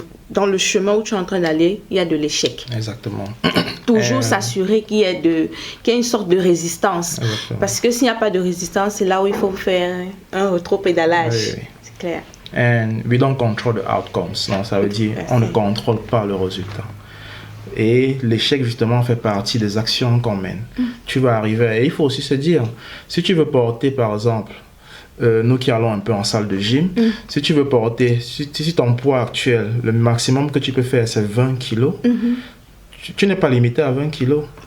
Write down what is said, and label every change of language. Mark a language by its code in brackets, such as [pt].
[fr] dans le chemin où tu es en train d'aller, il y a de l'échec. Exactement. Toujours s'assurer qu'il y ait une sorte de résistance. Exactement. Parce que s'il n'y a pas de résistance, c'est là où il faut faire un rétro-pédalage. Oui. C'est clair. [en] And we don't control the outcomes. [fr] Donc, ça veut dire on ne contrôle pas le résultat. Et l'échec, justement, fait partie des actions qu'on mène. Tu vas arriver. Et il faut aussi se dire, si tu veux porter, par exemple, nous qui allons un peu en salle de gym, si tu veux porter, si ton poids actuel, le maximum que tu peux faire, c'est 20 kilos, tu n'es pas limité à 20 kilos.